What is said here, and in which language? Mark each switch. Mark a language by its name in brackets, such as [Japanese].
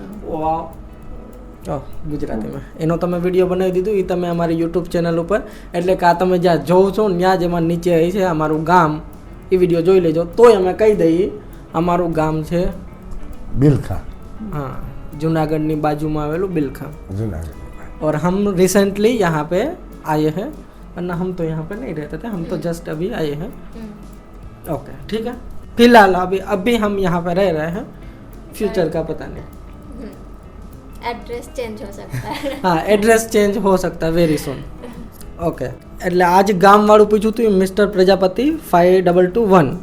[Gujarati] वो ગુજરાતીમાં એનો તમે વિડીયો બનાવી દીધું, એ તમે અમારી યુટ્યુબ ચેનલ ઉપર, એટલે કે આ તમે જ્યાં જોવો છો ત્યાં જ એમાં નીચે આવી છે અમારું ગામ, એ વિડીયો જોઈ લેજો. તોય અમે કહી દઈએ અમારું ગામ છે બિલખા. हाँ जूनागढ़ बाजू में आवेलू बिलखा. જુનાગઢ. [Hindi] और हम रिसेंटली यहाँ पे आए हैं, वरना हम तो यहाँ पे नहीं रहते थे, हम तो जस्ट अभी आए हैं. ओके ठीक है. फिलहाल अभी हम यहाँ पे रह रहे हैं, फ्यूचर का पता नहीं. एड्रेस चेंज हो सकता है. हाँ एड्रेस चेंज हो सकता है [English] Very soon. [Gujarati] ओके એટલે આજ ગામ વાળું પૂછ્યું હતું મિસ્ટર પ્રજાપતિ 5221.